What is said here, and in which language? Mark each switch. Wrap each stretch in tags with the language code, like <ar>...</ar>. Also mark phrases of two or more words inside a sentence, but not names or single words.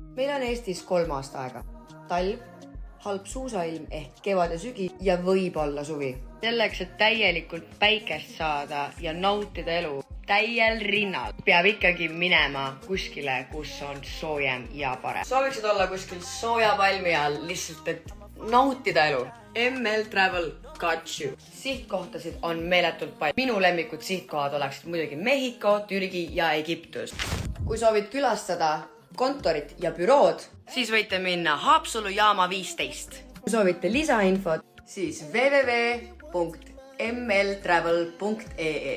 <et>Meil on Eestis 3 aastaaega. Talv, halb suusailm ehk kevad ja sügi ja võib-olla suvi. Selleks, et täielikult päikest saada ja nautida elu täiel rinnal, peab ikkagi minema kuskile, kus on soojem ja parem. Sooviksid olla kuskil sooja palmi all, lihtsalt et nautida elu.</et> <en>ML Travel got you.</en> <et>Sihtkohtasid on meeletult palju. Minu lemmikud sihtkohad oleksid muidugi Mehhiko, Türgi ja Egiptus. Kui soovid külastada kontorit ja bürood, siis võite minna Haapsalu jaama 15. Kui soovite lisainfot, siis www.mltravel.ee.</et>